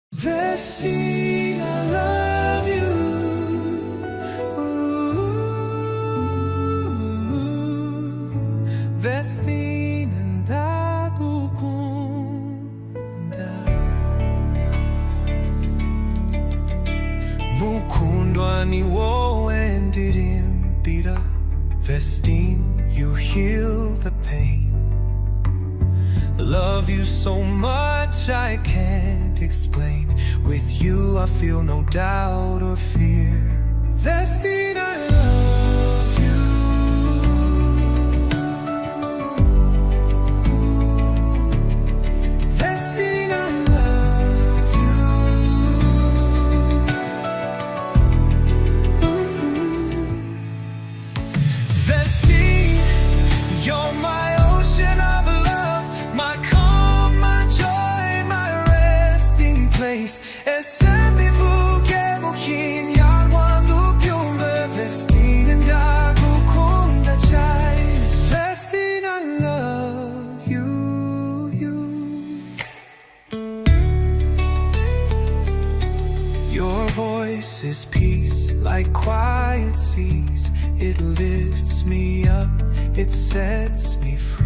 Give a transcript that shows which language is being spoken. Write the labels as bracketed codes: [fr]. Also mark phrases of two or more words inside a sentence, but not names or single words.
[en] Vestine, I love you. [rw] Vestine Ngukunda. Mukundwa ni wowe ndirimbira. [en] Vestine, you heal the pain. Love you so much I can't explain. With you I feel no doubt or fear. Vestine, I love you. Vestine, I love you. Vestine, you're my ocean of love, my calm, my joy, my resting place. E sempre vugemo quando piove. [rw] Vestine Ngukunda chai. [en] Vestine, I love you. Your voice is peace, like quiet seas. It lifts me up, it sets me free.